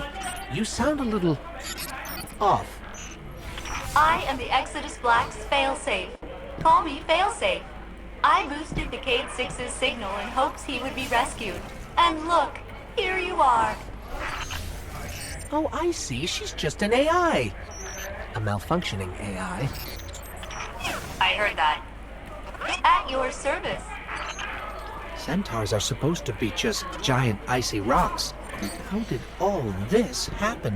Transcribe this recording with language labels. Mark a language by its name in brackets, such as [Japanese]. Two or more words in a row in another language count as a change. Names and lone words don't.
[English] You sound a little off. I am the Exodus Black's failsafe. Call me failsafe. I boosted the Cade 6's signal in hopes he would be rescued. And look, here you are. Oh, I see. She's just an AI. A malfunctioning AI. I heard that. At your service. Centaurs are supposed to be just giant icy rocks. How did all this happen?